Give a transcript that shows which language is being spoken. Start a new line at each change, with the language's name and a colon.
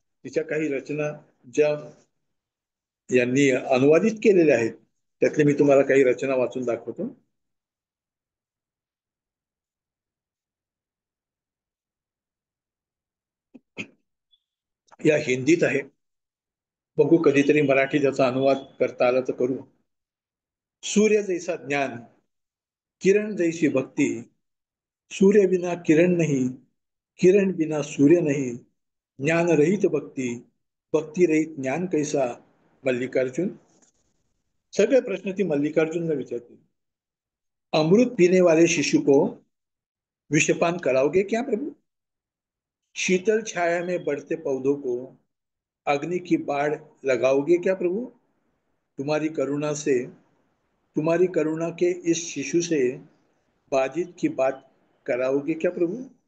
Marathi: तिच्या काही रचना ज्या यांनी अनुवादित केलेल्या आहेत, त्यातले मी तुम्हाला काही रचना वाचून दाखवतो. या हिंदीत आहे, बघू कधीतरी मराठी त्याचा अनुवाद करता आला तर करू.
Hindi: सूर्य जैसा ज्ञान, किरण जैसी भक्ती, सूर्य बिना किरण नहीं, किरण बिना सूर्य नहीं, ज्ञान रहित भक्ती, भक्ती रहित ज्ञान कैसा. मल्लिकार्जुन.
Marathi: सगळे प्रश्न ती मल्लिकार्जुनला विचारते.
Hindi: अमृत पीने वाले शिशु को विषपान कराओगे क्या प्रभु. शीतल छाया में बढ़ते पौधों को अग्नि की बाढ़ लगाओगे क्या प्रभु. तुम्हारी करुणा से, तुम्हारी करुणा के इस शिशु से बाजित की बात कराओगे क्या प्रभु.